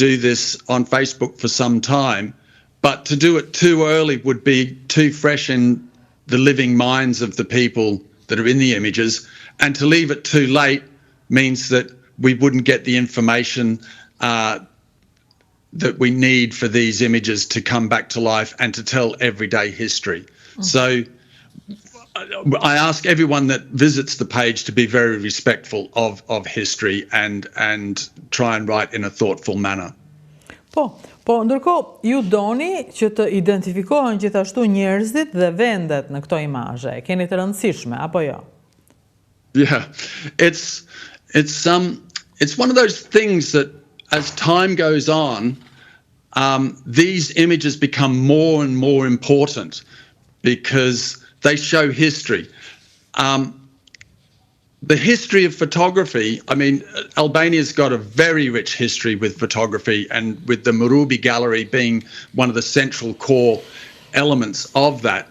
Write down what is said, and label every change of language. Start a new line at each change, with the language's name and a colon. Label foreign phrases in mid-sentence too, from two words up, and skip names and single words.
English: do this on Facebook for some time, but to do it too early would be too fresh in the living minds of the people that are in the images, and to leave it too late means that we wouldn't get the information that we need for these images to come back to life and to tell everyday history. So I ask everyone that visits the page to be very respectful of history and try and write in a thoughtful manner.
Albanian: Po, ndërkohë ju doni që të identifikohen gjithashtu njerëzit dhe vendet në këto imazhe. Keni të rëndësishme apo jo?
English: Yeah, it's one of those things that as time goes on, these images become more and more important because they show history. The history of photography, I mean, Albania's got a very rich history with photography, and with the Murubi Gallery being one of the central core elements of that.